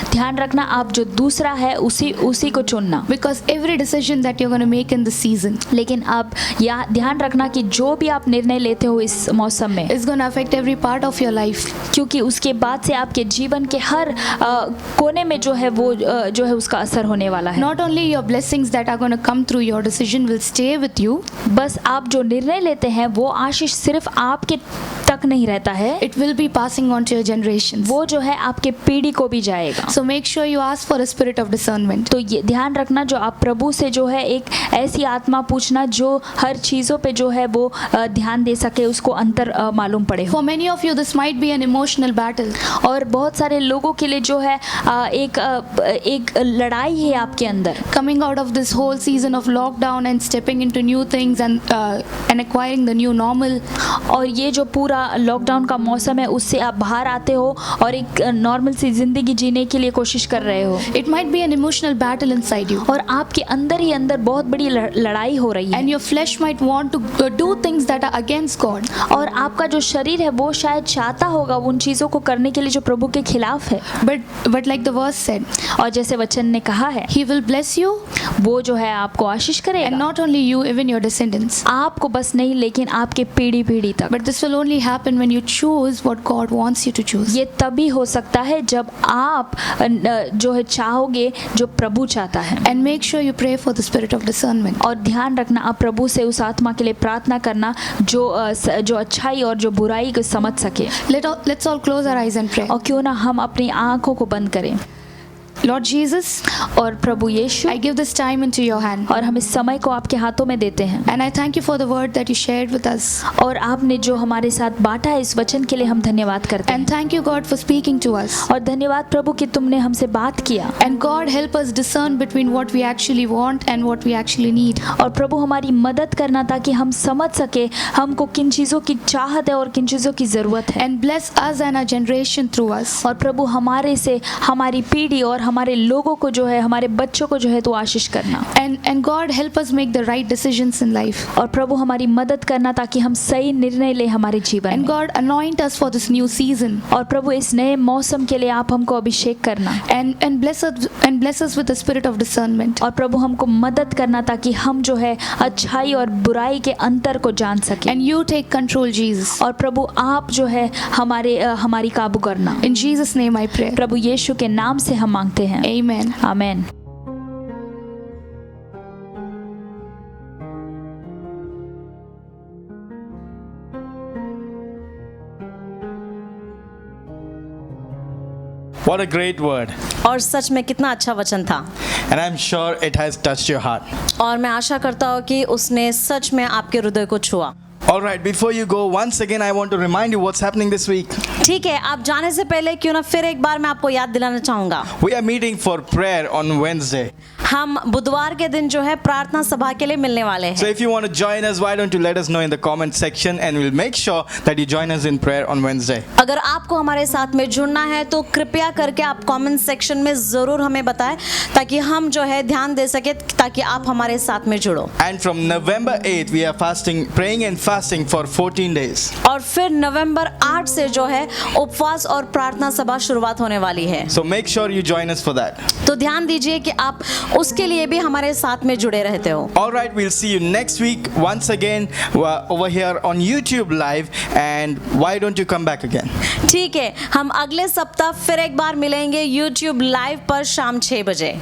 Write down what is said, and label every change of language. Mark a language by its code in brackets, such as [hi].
[hi] ध्यान रखना आप जो दूसरा है उसी को चुनना। [en] Because every decision that you're going to make in the season [hi] लेकिन आप या ध्यान रखना कि जो भी आप निर्णय लेते हो इस मौसम में, [en] is going to affect every part of your life. [hi] क्योंकि उसके बाद से आपके जीवन के हर कोने में जो है वो जो है उसका असर होने वाला है। [en] Not only your blessings that are going to come through your decision will stay with you, [hi] बस आप जो निर्णय लेते हैं वो आशीष सिर्फ आपके तक नहीं रहता है, [en] it will be passing on to your generations. [hi] वो जो है आपके पीढ़ी को भी जाएगा। [en] So make sure you ask for a spirit of discernment. [hi] तो ये ध्यान रखना जो आप प्रभु से जो है एक ऐसी आत्मा पूछना जो हर चीज़ों पे जो है वो ध्यान दे सके, उसको अंतर मालूम पड़े हो। [en] For many of you, this might be an emotional battle. [hi] और बहुत सारे लोगों के लिए जो है एक लड़ाई है आपके अंदर, [en] Coming out of this whole season of lockdown and stepping into new things and acquiring the new normal. [hi] और ये जो पूरा लॉकडाउन का मौसम है उससे आप बाहर आते हो और एक नॉर्मल सी जिंदगी जीने के लिए कोशिश कर रहे हो, [en] It might be an emotional battle inside you. [hi] और आपके अंदर ही अंदर बहुत बड़ी लड़ाई हो रही है, [en] And your flesh might want to do things that are against God. [hi] और आपका जो शरीर है वो शायद चाहता होगा उन चीज़ों को करने के लिए जो प्रभु के खिलाफ है। [en] But like the verse said, [hi] और जैसे वचन ने कहा है [en] He will bless you, [hi] वो जो है आपको आशीष [en] and [hi] करेगा, [en] not only you, even your descendants. [hi] आपको बस नहीं लेकिन आपके पीढ़ी पीढ़ी तक। [en] But this will only happen when you choose what God wants you to choose. [hi] ये तभी हो सकता है जब आप जो है चाहोगे जो प्रभु चाहता है। [en] And make sure you pray for the spirit of discernment. [hi] और ध्यान रखना आप प्रभु से उस आत्मा के लिए प्रार्थना करना जो अच्छाई और जो बुराई को समझ सके। [en] Let's all close our eyes and pray. [hi] और क्यों ना हम अपनी आंखों को बंद करें। [en] Lord Jesus, [hi] और प्रभु यीशु, [en] I give this time into your hand. [hi] और हम इस समय को आपके हाथों में देते हैं, [en] And I thank you for the word that you shared with us. [hi] और आपने जो हमारे साथ बांटा है इस वचन के लिए हम धन्यवाद करते हैं। [en] And thank you, God, for speaking to us. [hi] और धन्यवाद प्रभु कि तुमने हमसे बात किया। [en] And God, help us discern between what we actually want and what we actually need. [hi] और प्रभु हमारी मदद करना ताकि हम समझ सके हमको किन चीज़ों की चाहत है और किन चीज़ों की ज़रूरत है। [en] And bless us and our generation through us. [hi] और प्रभु हमारे से हमारी पीढ़ी और हमारे लोगों को जो है हमारे बच्चों को जो है तो आशीष करना। [en] And God, help us make the right decisions in life. [hi] और प्रभु हमारी मदद करना ताकि हम सही निर्णय ले हमारे जीवन [en] And [hi] में। [en] God, anoint us for this new season. [hi] और प्रभु इस नए मौसम के लिए आप हमको अभिषेक करना। [en] And bless us with the spirit of discernment. [hi] और प्रभु हमको मदद करना ताकि हम जो है अच्छाई और बुराई के अंतर को जान सके। [en] And you take control, Jesus. [hi] और प्रभु आप जो है हमारी काबू करना। [en] In Jesus' name I pray. [hi] प्रभु यीशु के नाम से हम मांगते हैं, [en] Amen. [hi] Amen. [en] What a great word. [hi] और सच में कितना अच्छा वचन था, [en] And I'm sure it has touched your heart. [hi] और मैं आशा करता हूँ कि उसने सच में आपके हृदय को छुआ। [en] All right, before you go, once again, I want to remind you what's happening this week. [hi] ठीक है, आप जाने से पहले क्यों ना फिर एक बार मैं आपको याद दिलाना चाहूँगा, [en] We are meeting for prayer on Wednesday. [hi] हम बुधवार के दिन जो है प्रार्थना सभा के लिए मिलने वाले [en] So [hi] हैं. [en] if you want to join us, why don't you let us know in the comment section and we'll make sure that you join us in prayer on Wednesday. [hi] अगर आपको हमारे साथ में जुड़ना है तो कृपया करके आप कमेंट सेक्शन में ज़रूर हमें बताएं ताकि हम जो है ध्यान दे सके, ताकि आप हमारे साथ में जुड़ो. [en] And from November 8th, we are praying and fasting for 14 days. [hi] और फिर नवंबर 8 से जो है उपवास और प्रार्थना सभा शुरुआत होने वाली है. [en] So make sure you join us for that. [hi] तो ध्यान दीजिए कि आप उसके लिए भी हमारे साथ में जुड़े रहते हो. [en] All right, we'll see you next week once again over here on YouTube Live. And why don't you come back again? [hi] ठीक है, हम अगले सप्ताह फिर एक बार मिलेंगे YouTube लाइव पर शाम 6 बजे.